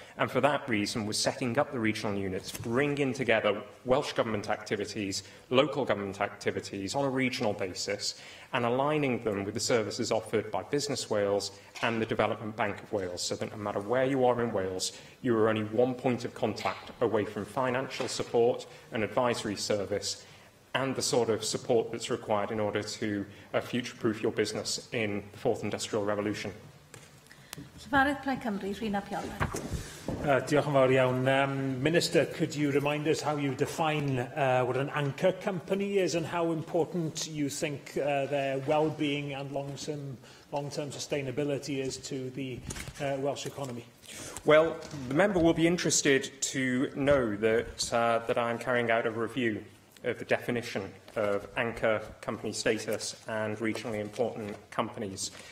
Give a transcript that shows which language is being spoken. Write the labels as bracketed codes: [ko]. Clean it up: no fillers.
[en] And for that reason, we're setting up the regional units, bringing together Welsh Government activities, local government activities on a regional basis, and aligning them with the services offered by Business Wales and the Development Bank of Wales, so that no matter where you are in Wales, you are only one point of contact away from financial support and advisory service and the sort of support that's required in order to future-proof your business in the Fourth Industrial Revolution. [cy] Llywydd Plaid Cymru, Rhina Piollen. Diolch yn fawr iawn. [en] Minister, could you remind us how you define what an anchor company is and how important you think their well-being and long-term sustainability is to the Welsh economy? Well, the member will be interested to know that I'm carrying out a review of the definition of anchor company status and regionally important companies.